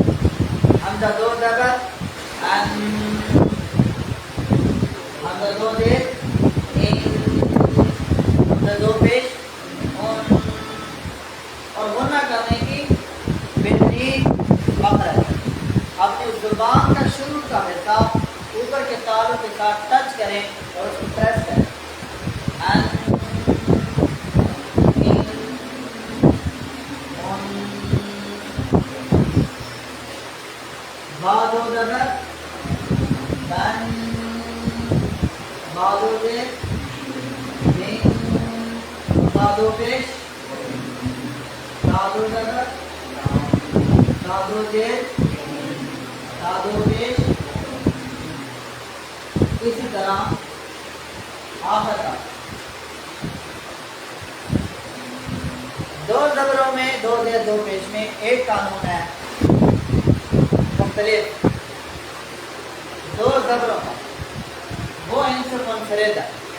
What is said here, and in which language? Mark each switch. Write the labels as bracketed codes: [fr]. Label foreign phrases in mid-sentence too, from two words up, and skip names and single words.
[ur] حمزہ دو زبر ان، حمزہ دو زیر ان، حمزہ دو پیش ان، اور غنہ کرنے کی بہترین مخرج. اپنی زبان کا شروع کا حصہ اوپر کے تالوں کے ساتھ ٹچ کریں اور اس کو پریس کریں. ان، ان، ان، با دو زبر بن، با دو زیر بن، با دو پیش تا دو زبر تا دو زیر تا دو پیش. اسی طرح آخر تک دو زبروں میں دو زیر دو پیش میں ایک قانون ہے مختلف. دو زبروں کا وہ ان سے منفرد ہے.